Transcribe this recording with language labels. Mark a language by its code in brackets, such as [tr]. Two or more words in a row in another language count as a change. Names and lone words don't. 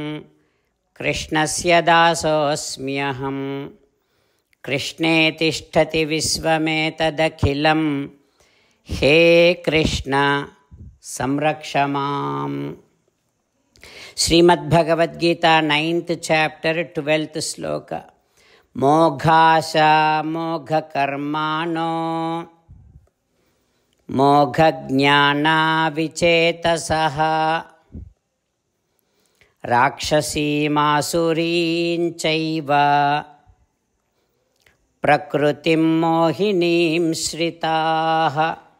[sa] कृष्णस्य दासोऽस्म्यहम्. कृष्णे तिष्ठति विश्वमेतदखिलम्. हे कृष्ण संरक्ष माम्. [en] Srimad Bhagavad Gita 9th chapter 12th sloka. [sa] मोघाशा मोघ कर्माणो मोघ ज्ञाना विचेतसः राक्षसीम् आसुरीं चैव प्रकृतिं मोहिनीं श्रिताः.